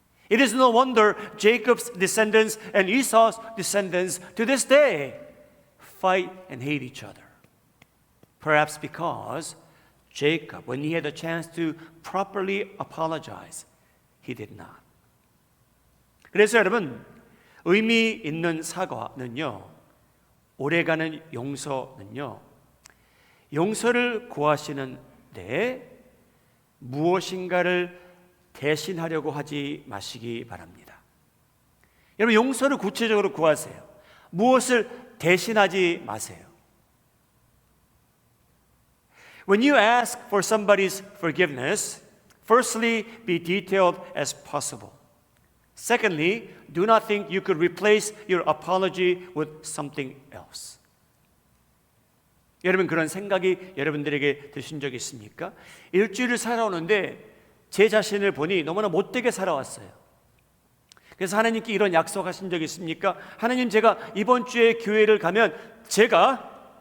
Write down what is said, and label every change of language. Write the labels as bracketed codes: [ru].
[en] It is no wonder Jacob's descendants and Esau's descendants to this day fight and hate each other. Perhaps because Jacob, when he had a chance to properly apologize, he did not. [ko] 그래서 여러분, 의미 있는 사과는요, 오래가는 용서는요, 용서를 구하시는데 무엇인가를 대신하려고 하지 마시기 바랍니다. 여러분, 용서를 구체적으로 구하세요. 무엇을 대신하지 마세요. [en] When you ask for somebody's forgiveness, firstly, be detailed as possible. Secondly, do not think you could replace your apology with something else. [ko] 여러분, 그런 생각이 여러분들에게 드신 적 있습니까? 일주일을 살아오는데 제 자신을 보니 너무나 못되게 살아왔어요. 그래서 하나님께 이런 약속하신 적 있습니까? 하나님, 제가 이번 주에 교회를 가면 제가